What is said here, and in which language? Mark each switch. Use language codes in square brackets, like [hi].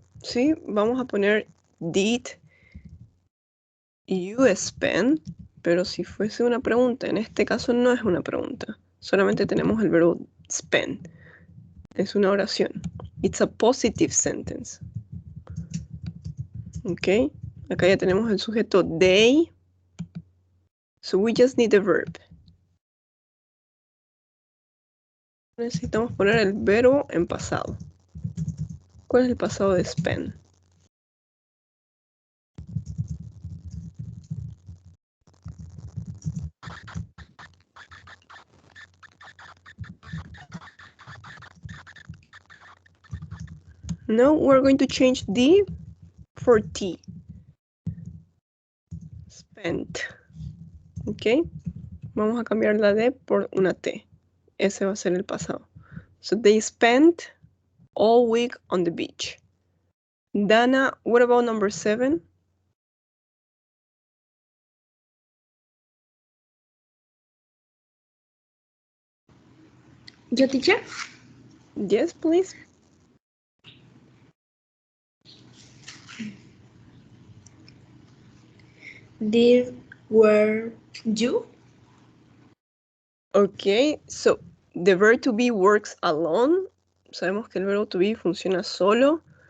[es] ¿Sí? Vamos a poner did you spend, pero si fuese una pregunta, en este caso no es una pregunta. Solamente tenemos el verbo spend. Es una oración. [en] It's a positive sentence. [es] Ok, acá ya tenemos el sujeto they. [en] So we just need the verb. [es] Necesitamos poner el verbo en pasado. ¿Cuál es el pasado de spend? [en] No, we're going to change D for T. Spent. Ok. [es] Vamos a cambiar la D por una T. Ese va a ser el pasado. [en] So they spent all week on the beach. Dana, what about number 7? [es] Yo, teacher? [en] Yes, please. Were you? Okay, so the verb to be works alone. [es] Sabemos que el verbo to be funciona solo.